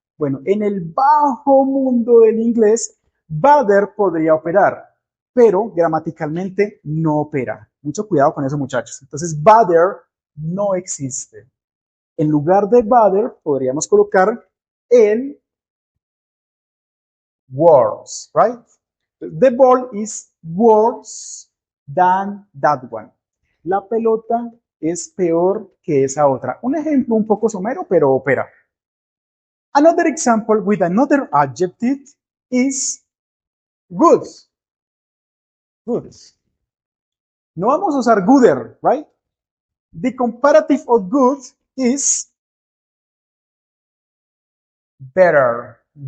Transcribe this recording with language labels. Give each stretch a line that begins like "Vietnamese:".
Spanish: Bueno, en el bajo mundo del inglés, badder podría operar, pero gramaticalmente no opera. Mucho cuidado con eso, muchachos. Entonces, badder no existe. En lugar de badder, podríamos colocar el worse, right?
English: The ball is worse than that one.
Spanish: La pelota es peor que esa otra. Un ejemplo un poco somero, pero opera.
English: Another example with another adjective is good. Good.
Spanish: No vamos a usar gooder,
English: right? The comparative of good is better.